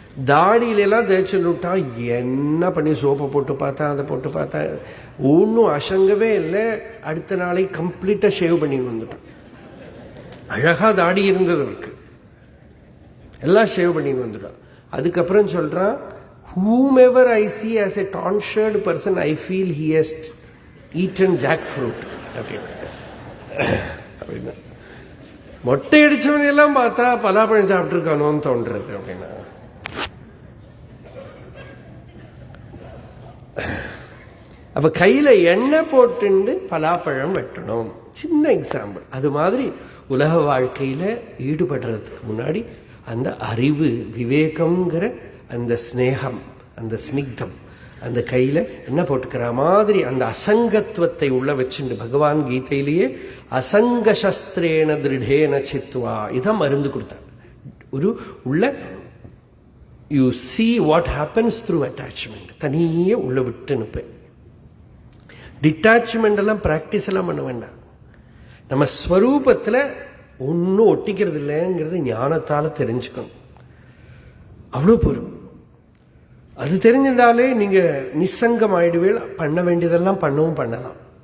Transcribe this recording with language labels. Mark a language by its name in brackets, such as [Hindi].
[Tamil] தாடியில எல்லாம் தேய்ச்சுட்டா, என்ன பண்ணி சோப்பை போட்டு பார்த்தா, அதை போட்டு பார்த்தா ஒன்றும் அசங்கவே இல்லை. அடுத்த நாளைக்கு கம்ப்ளீட்டா ஷேவ் பண்ணி வந்துட்டான். அழகா தாடி இருந்தது இருக்கு, எல்லாம் ஷேவ் பண்ணி வந்துட்டான். [English] அதுக்கப்புறம் சொல்றான், whomever I see as a tonsured person, I feel he has eaten jackfruit. [Tamil] அப்படின்னா மொட்டை அடிச்சவன் எல்லாம் பார்த்தா பலாப்பழம் சாப்பிட்டுருக்கானோன்னு தோன்றது. அப்படின்னா அப்ப கையில எண்ணெய் போட்டு பலாப்பழம் வெட்டணும். சின்ன எக்ஸாம்பிள். அது மாதிரி உலக வாழ்க்கையில ஈடுபடுறதுக்கு முன்னாடி அந்த அறிவு, விவேகம்ங்கிற அந்த ஸ்நேகம், அந்த ஸ்னிக்தம், அந்த கையில என்ன போட்டுக்கிற மாதிரி அந்த அசங்கத்துவத்தை உள்ள வச்சுட்டு பகவான் கீதையிலேயே [Sanskrit] அசங்க சஸ்திரேன திருடேன சித்வா [Tamil] இதான் மருந்து கொடுத்தார். ஒரு உள்ள [English] You see what happens through attachment. [Tamil] தனியே உள்ள விட்டு நிற்பேன். டிட்டாச்மெண்ட் எல்லாம் பிராக்டிஸ் எல்லாம் பண்ண வேண்டாம். நம்ம ஸ்வரூபத்தில் ஒன்றும் ஒட்டிக்கிறது இல்லைங்கிறது ஞானத்தால் தெரிஞ்சுக்கணும். அவ்வளோ பொறும். அது தெரிஞ்சிட்டாலே நீங்க நிசங்கம் ஆயிடுவேல். பண்ண வேண்டியதெல்லாம் பண்ணவும் பண்ணலாம்.